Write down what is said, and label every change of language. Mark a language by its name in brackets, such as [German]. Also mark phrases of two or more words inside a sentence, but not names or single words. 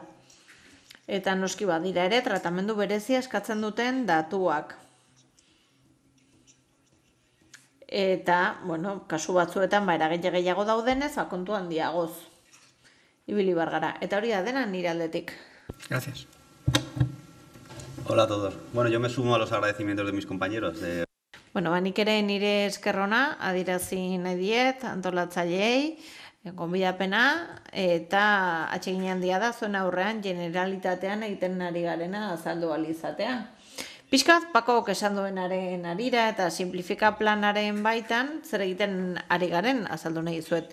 [Basque] Eta noski badira ere, tratamendu berezia eskatzen duten datuak. Eta, kasu batzuetan eragile gehiago daudenez, kontu handiagoz ibili bargara. Eta hori da dena nire aldetik. [Spanish] Gracias. Hola a todos. Bueno, yo me sumo a los agradecimientos de mis compañeros. [Basque] Nik ere nire eskerrona adirazi nahi diet, antolatzaileei, gonbidapena, eta atsegin handia da zuen aurrean generalitatean egiten ari garena azaldu ahal izatea. Pixkat, Pakok esan duenaren arira eta simplifika planaren baitan, zer egiten ari garen azaldu nahi zuet.